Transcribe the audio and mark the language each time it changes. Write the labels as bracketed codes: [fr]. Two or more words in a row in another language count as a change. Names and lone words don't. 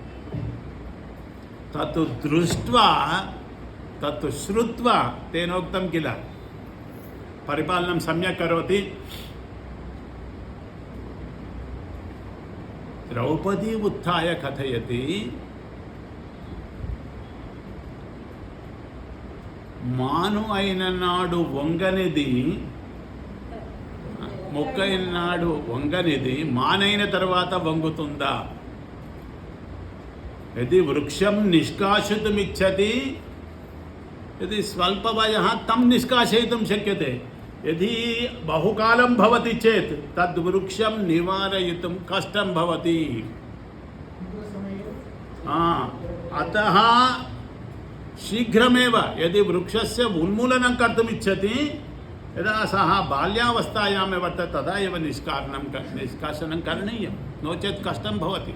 [sa] तत् दृष्ट्वा तत् श्रुत्वा तेनोक्तं किल परिपालनं सम्यक् करोति। द्रौपदी उत्थाय कथयति, [te] मानु అయిన నాడు వంగనిది మొక్కైన నాడు వంగనిది మానైన తర్వాత వంగుతుందా? [sa] यदि वृक्षं निष्कासितुमिच्छति यदि स्वल्पवयः तं निष्कासयितुं शक्यते। यदि बहुकालं भवति चेत् तद् वृक्षं निवारयितुं कष्टं भवति। अतः शीघ्रमेव यदि वृक्षस्य उन्मूलनं कर्तुम् इच्छति यदा सः बाल्यावस्थायामेव वर्तते तदा एव निष्कासनं करणीयं, नो चेत् कष्टं भवति।